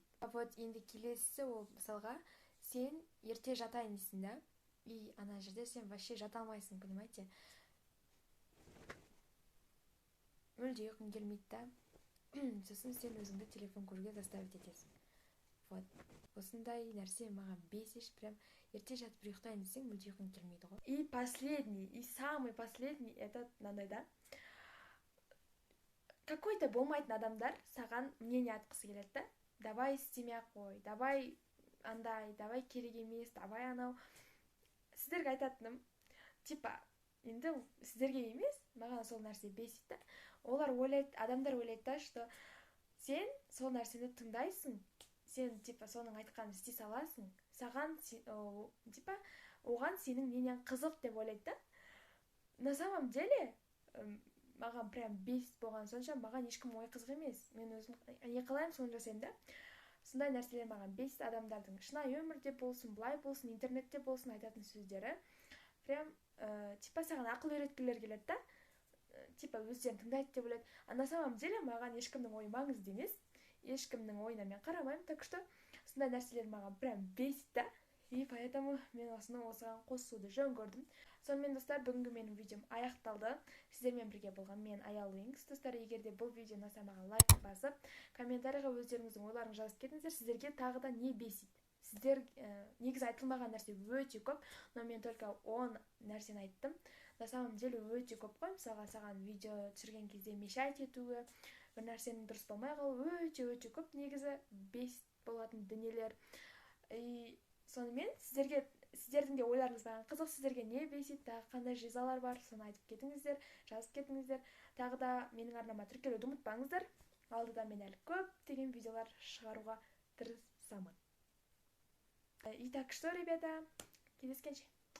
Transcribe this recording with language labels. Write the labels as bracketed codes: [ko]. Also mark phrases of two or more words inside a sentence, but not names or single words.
[kk] Вот енді келесі ол, мысалға, сен ерте жатайын дейсің да, и ана жерде сен вообще жата алмайсың, понимаете? Мүлде ұйқың келмейді да. Сосын сен өзіңді телефон көруге заставить етесің. Вот. Осындай нәрсе маған бесит, прям ерте жатып ұйықтайын десең, мүлде ұйқың келмейді ғой. [ru] И самый последний, это [kk] мынандай да. Какой-то болмайтын адамдар саған мнение айтқысы келеді да. Давай істемей қой, давай андай, давай керек емес, давай анау. Сіздерге айтатыным, типа, енді сіздерге емес, маған сол нәрсе бесит да. Олар ойлайды, адамдар ойлайды да, что сен сол нәрсені тыңдайсың, сен типа соның айтқанын істей саласың, саған типа оған сенің нең қызық деп ойлайды да. [ru] На самом деле [kk] маған прям бесит болған сонша, маған ешкім ой қызық емес. Мен өзім не қылайын соны жасаймын да. Сондай нәрселер маған бесит, адамдардың шынайы өмірде болсын, былай болсын, интернетте болсын айтатын сөздері. Прям типа саған ақыл үйреткілер келеді да. Типа өздерін тыңдайды деп ойлайды. [ru] А на самом деле [kk] маған ешкімнің ойы маңызды емес. Ешкімнің ойына мен қарамаймын, [ru] так что [kk] сондай нәрселер маған прям бесит да. [ru] И поэтому [kk] мен осыған қосуды жөн көрдім. Сонымен достар, бүгінгі менің видеом аяқталды. Сіздермен бірге болған мен Аял Wings. Достар, егер де бұл видео ұнаса, маған лайк басып, комментарийға өздеріңіздің ойларыңызды жазып кетіңіздер. Сіздерге тағы да не бесит? Сіздер негізі айтылмаған нәрсе өте көп, но мен только 10 нәрсені айттым. [ru] На самом деле [kk] өте көп қой. Мысалға саған видео түсірген кезде мешать етуі, бір нәрсенің дұрыс болмай қалуы өте көп негізі бесит болатын дүниелер. И сонымен сіздердің де ойларыңыз маған қызық, сіздерге не бесит, тағы қандай жизалар бар, соны айтып кетіңіздер, жазып кетіңіздер. Тағы да менің арнама тіркелуді ұмытпаңыздар. Алдыда мен әлі көптеген видеолар шығаруға тырысамын. [ru] И так что, ребята, [kk] кездескенше.